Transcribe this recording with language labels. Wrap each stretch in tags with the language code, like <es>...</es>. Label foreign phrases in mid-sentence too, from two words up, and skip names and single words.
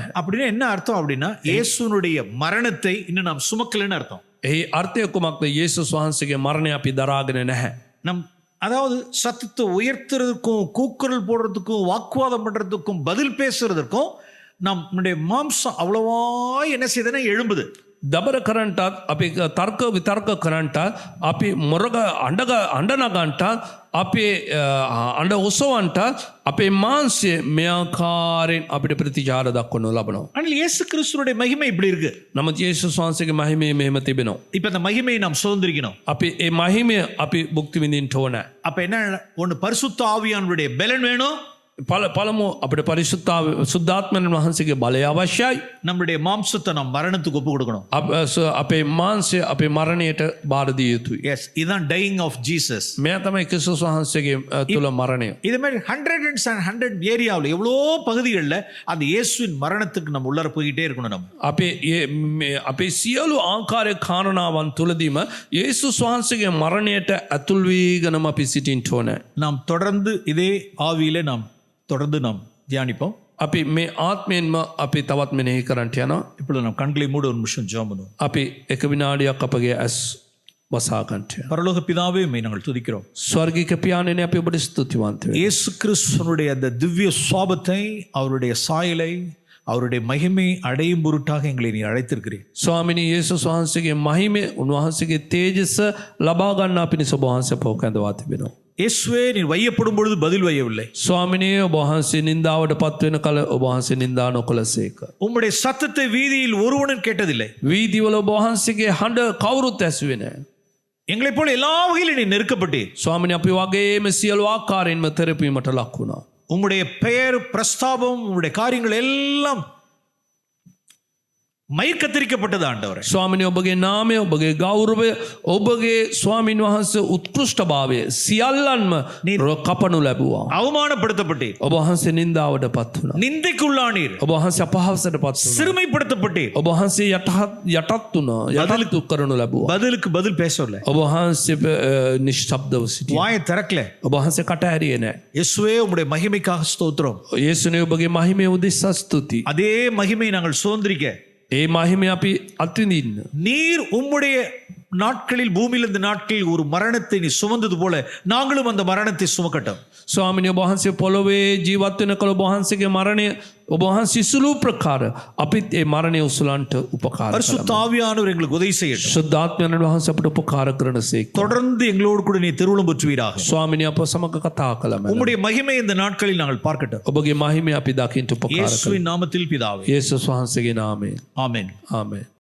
<ta>அப்படின்னா என்ன அர்த்தம் அப்படின்னா, இயேசுனுடைய மரணத்தை இன்னும் நாம் சுமக்கலன்னு அர்த்தம்.</ta> <si>එහි අර්ථය කුමක්ද? යේසුස් වහන්සේගේ මරණය අපි දරාගෙන නැහැ.</si> <ta>நம் அதாவது சத்தத்தை உயர்த்துறதுக்கும் கூக்குரல் போடுறதுக்கும் வாக்குவாதம் பண்றதுக்கும் பதில் பேசுறதுக்கும் நம்முடைய மாம்சம் அவ்வளவா என்ன செய்யுதுன்னா எழும்புது.</ta> <si>දබර කරන්ටත් අපි තර්ක විතර්ක කරන්ටත් අපි මොරග අඬනගන්ටත් අපේ අඬ ඔසවන්ටත් අපේ මාංශය මේ ආකාරයෙන් අපිට ප්‍රතිචාර දක්වනු ලබනවා.</si> <ta>ஆனால் இயேசு கிறிஸ்துனுடைய மகிமை இப்படி இருக்கு.</ta> <si>නමුත් යේසුස් වහන්සේගේ මහිමය මෙහෙම තිබෙනවා.</si> <ta>இப்ப அந்த மகிமையை நாம் சுதந்திரிக்கணும்.</ta> <si>අපි ඒ මහිමය අපි භුක්ති විඳින්න ඕනේ.</si> <ta>அப்ப என்ன ஒன்னு, பரிசுத்த ஆவியானுடைய பலன் வேணும்.</ta> <si>පළමු අපිට සුද්ධාත්මයන් වහන්සේගේ බලය අවශ්‍යයි.</si> <ta>நம்முடைய மாம்சத்தை நாம் மரணத்துக்கு ஒப்பு கொடுக்கணும்.</ta> <si>අපේ මාංශය අපේ මරණයට බාර දිය යුතුයි.</si> <ta>எஸ், இதுதான்</ta> <en>dying of Jesus.</en> <si>මෙයා තමයි ක්‍රිස්තුස් වහන්සේගේ තුල මරණය.</si> <ta>இதே மாதிரி 100 ஏரியாவில் எவ்வளோ பகுதிகளில் அந்த இயேசுவின் மரணத்துக்கு நம்ம உள்ளார போய்கிட்டே இருக்கணும். நம்ம</ta> <si>අපේ සියලු ආකාරය කාරණාවන් තුලදීම යේසුස් වහන්සේගේ මරණයට ඇතුල් වීගෙනම අපි සිටින්න ඕනේ.</si> <ta>நாம் தொடர்ந்து இதே ஆவியிலே நாம் தியானிப்போம்.</ta> <si>අපි මේ ආත්මයෙන්ම අපි තවත් මෙනෙහි කරන්නට යනවා.</si> <ta>இப்பொழுது நாம் கண்களை மூட ஒரு நிமிஷம் ஜெபம் பண்ணுவோம்.</ta> <si>අපි එක විනාඩියක් අපගේ ඇස් වසා ගන්නට යනවා.</si> <ta>பரலோக பிதாவே, உம்மை நாங்கள் துதிக்கிறோம்.</ta> <si>ස්වර්ගීය පියාණෙනි, අපි ඔබට ස්තුතිවන්ත වෙනවා.</si> <ta>இயேசு கிறிஸ்துவினுடைய அந்த திவ்ய சுவாபத்தை, அவருடைய சாயலை, அவருடைய மகிமை அடையும் பொருட்டாக எங்களை நீ அழைத்திருக்கிறீர்.</ta> <si>ස්වාමිනී යේසුස් වහන්සේගේ මහිමේ උන්වහන්සේගේ තේජස ලබා ගන්නා පිණිස ඔබ වහන්සේ පව කැඳවා තිබෙනවා.</si> <ta>இயேசுவே நீர் வையப்படும் பொழுது பதில் வையவில்லை.</ta> <si>ස්වාමිනී ඔබ වහන්සේ නින්දාවට පත්වෙන කල ඔබ වහන්සේ නින්දා නොකළසේක.</si> <ta>உம்முடைய சத்தத்தை வீதியில் ஒருவனும் கேட்டதில்லை.</ta> <si>වීදිවල ඔබ වහන්සේගේ හඬ කවුරුත් ඇසුවේ නැහැ.</si> <ta>எங்களைப் போல எல்லா வகையிலும் நீ நெருக்கப்பட்டீர்.</ta> <si>ස්වාමිනී අපි වගේම සියලු ආකාරයෙන්ම තෙරපීමට ලක් වුණා.</si> <ta>உம்முடைய பெயர் பிரஸ்தாபம் உம்முடைய காரியங்கள் எல்லாம் மயிர்கத்தரிக்கப்பட்டது ஆண்டவரே.</ta> <si>ස්වාමිනී ඔබගේ නාමය ඔබගේ ගෞරවය ඔබගේ ස්වාමින් වහන්සේ උත්කෘෂ්ඨභාවය සියල්ලන්ම කපනු ලැබුවා.</si> <ta>அவமானப்படுத்தப்பட்டீர்.</ta> <si>ඔබ වහන්සේ නින්දාවට පත් වුණා.</si> <ta>நிந்தைக்குள்ளானீர்.</ta> <si>ඔබ වහන්සේ අපහාසයට පත් වුණා.</si> <ta>சிறுமைப்படுத்தப்பட்டீர்.</ta> <si>ඔබ වහන්සේ යටත් වුණා. යටත් කරනු ලැබුවා.</si> <ta>பதிலுக்கு பதில் பேசவில்லை.</ta> <si>ඔබ වහන්සේ නිශ්ශබ්දව සිටියා.</si> <ta>வாயை திறக்கல.</ta> <si>ඔබ වහන්සේ කට ඇරියේ නැහැ.</si> <ta>இயேசுவே உம்முடைய மகிமைக்காக ஸ்தோத்திரம்.</ta> <si>යේසුනේ ඔබගේ මහිමය උදෙසා ස්තුති.</si> <ta>அதே மகிமை நாங்கள் சுதந்திரிக்க</ta> <si>ඒ මහිමය අපි අත්විඳින්න.</si> <ta>நீர் உம்முடைய நாட்களில் பூமியில் இந்த நாட்களில் ஒரு மரணத்தை நீ சுமந்தது போல நாங்களும் அந்த மரணத்தை சுமக்கட்டும்.</ta> <si>ස්වාමිනී ඔබ වහන්සේ පොළොවේ ජීවත් වෙන කල ඔබ වහන්සේගේ මරණය ඔබ වහන්සේ සුළු ප්‍රකාර අපිත් ඒ මරණය උසුලන්ට උපකාර</si> <ta>பரிசுத்த ஆவியானவர் எங்களுக்கு உதவி செய்யட்டும்.</ta> <si>ශුද්ධාත්මයන් වහන්සේ අපට උපකාර කරනසේක.</si> <ta>தொடர்ந்து எங்களோடு கூட நீ திருவுளம் பெற்றுவீராக.</ta> <si>ස්වාමිනී අප සමග කතා කළම.</si> <ta>உம்முடைய மகிமை இந்த நாட்களில் நாங்கள் பார்க்கட்டும்.</ta> <si>ඔබගේ මහිමය අපි දකින්න උපකාර</si> <ta>இயேசுவின் நாமத்தில் பிதாவே.</ta> <si>යේසුස් වහන්සේගේ නාමයෙන්.</si> <ta>ஆமென்.</ta> <si>ආමේන්.</si>